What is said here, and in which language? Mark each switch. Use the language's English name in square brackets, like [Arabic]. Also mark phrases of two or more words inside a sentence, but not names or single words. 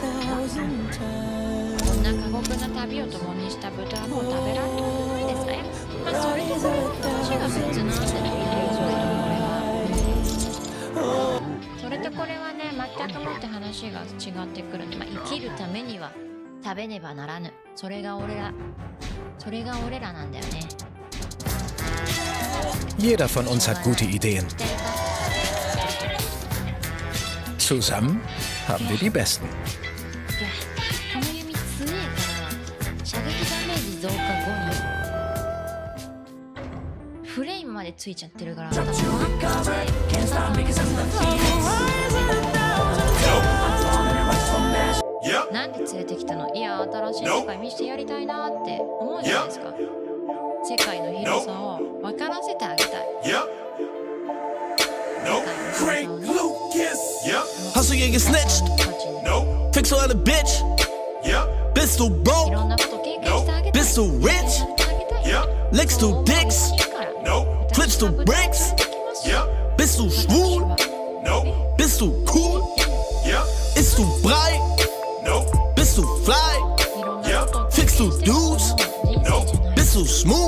[Japanese] こんな過酷な旅を共にした豚はもう食べられなくないですか？まあそれで話が別なんでそれとこれはね全くもって話が違ってくるんで、まあ、生きるためには食べねばならぬ。それが俺らなんだよね。 [German] Jeder von uns hat gute Ideen. Zusammen haben wir die besten. [Japanese] この弓強えから射撃ダメージ増加後にフレイムまでついちゃってるから、なんで連れてきたの？いや新しい世界見せてやりたいなって思うじゃないですか。世界の広さを分からせてあげたい。 [German] Hast du je gesnitcht? Fickst du eine Bitch? Bist du [Japanese] い [German] broke? [Japanese] ろんなこと経験してあげたい。 [German] Bist du rich? Lickst du Dicks? Flippst du Bricks? Bist du schwul? Bist du cool? Isst du Brei? Bist du fly? Fickst du Dudes? Bist du smooth?